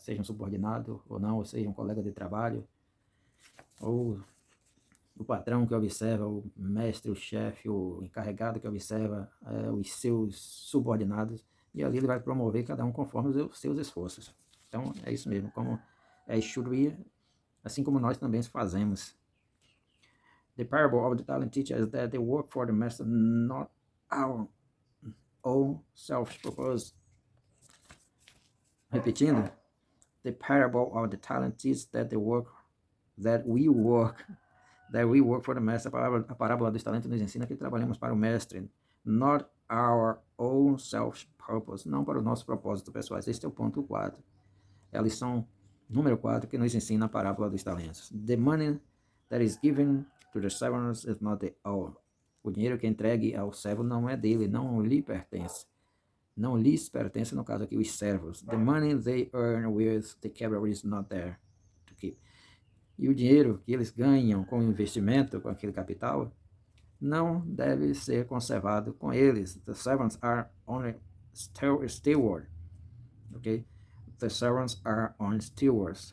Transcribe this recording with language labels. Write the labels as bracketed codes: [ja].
[pt] Seja um subordinado ou não, ou seja um colega de trabalho, ou o patrão que observa, o mestre, o chefe, o encarregado que observa os seus subordinados, e ali ele vai promover cada um conforme os seus esforços. Então é isso mesmo, como [en] should we, [pt] assim como nós também fazemos. [en] The parable of the talent teacher is that they work for the master, not our own self-purpose. Repetindo, the parable of the talent teaches that we work for the master. [pt] A parábola dos talentos nos ensina que trabalhamos para o mestre, [en] not our own self-purpose, [pt] não para o nosso propósito pessoal. Este é o ponto 4. É a lição número 4 que nos ensina a parábola dos talentos. [en] The money that is given to the servants is not the own. [pt] O dinheiro que é entregue ao servo não é dele, não lhe pertence. Não lhes pertence, no caso aqui, os servos. [en] The money they earn with the capital is not there to keep. [pt] E o dinheiro que eles ganham com o investimento, com aquele capital, não deve ser conservado com eles. [en] The servants are only steward. Ok? The servants are only stewards.